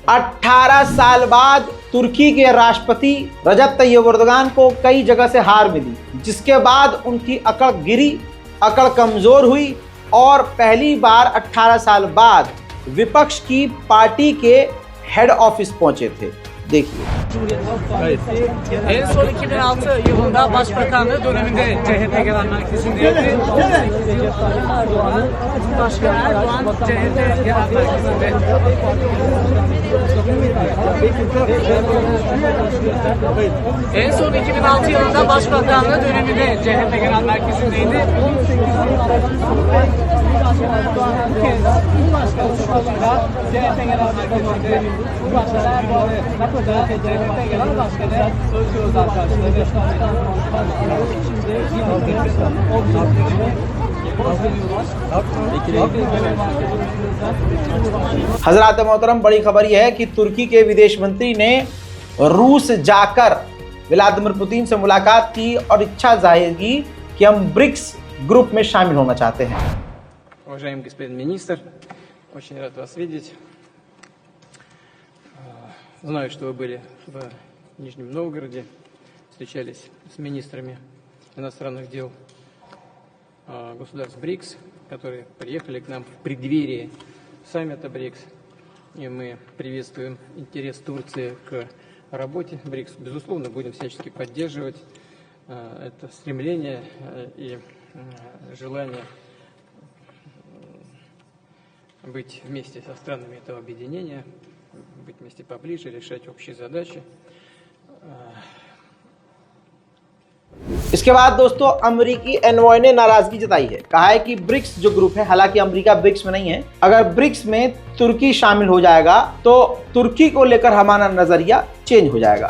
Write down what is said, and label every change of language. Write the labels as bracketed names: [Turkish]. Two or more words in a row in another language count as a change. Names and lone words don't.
[Hindi] 18 साल बाद तुर्की के राष्ट्रपति रजब तैयब एर्दोगान को कई जगह से हार मिली, जिसके बाद उनकी अकड़ गिरी, अकड़ कमजोर हुई और पहली बार 18 साल बाद विपक्ष की पार्टी के [English] head office [Hindi] पहुंचे थे। देखिए, [Turkish] en son 2006 yılında başbakanlığı döneminde CHP Genel Merkezi'ndeydi. Başkan Erdoğan CHP Genel Merkezi'nde. En son 2006 yılında başbakanlığı döneminde CHP Genel Merkezi'ndeydi. 18 Erdoğan bu kez Cumhurbaşkanlığında CHP Genel Merkezi'nde Cumhurbaşkanı Erdoğan CHP Genel Başkanı Özgür Özel karşıladı. [Hindi] हजरात मोहतरम, बड़ी खबर यह है कि तुर्की के विदेश मंत्री ने रूस जाकर व्लादिमीर पुतिन से मुलाकात की और इच्छा जाहिर की कि हम ब्रिक्स ग्रुप में शामिल होना चाहते हैं। [Russian] Уважаемый господин министр, очень рад вас видеть. Знаю, что вы были в Нижнем Новгороде, встречались с министрами иностранных дел государств БРИКС, которые приехали к нам в преддверии саммита БРИКС. И мы приветствуем интерес Турции к работе БРИКС. Безусловно, будем всячески поддерживать это стремление и желание быть вместе со странами этого объединения, быть вместе поближе, решать общие задачи. [Hindi] इसके बाद दोस्तों अमेरिकी एनवॉय ने नाराजगी जताई है, कहा है कि ब्रिक्स जो ग्रुप है, हालांकि अमेरिका ब्रिक्स में नहीं है, अगर ब्रिक्स में तुर्की शामिल हो जाएगा तो तुर्की को लेकर हमारा नजरिया चेंज हो जाएगा।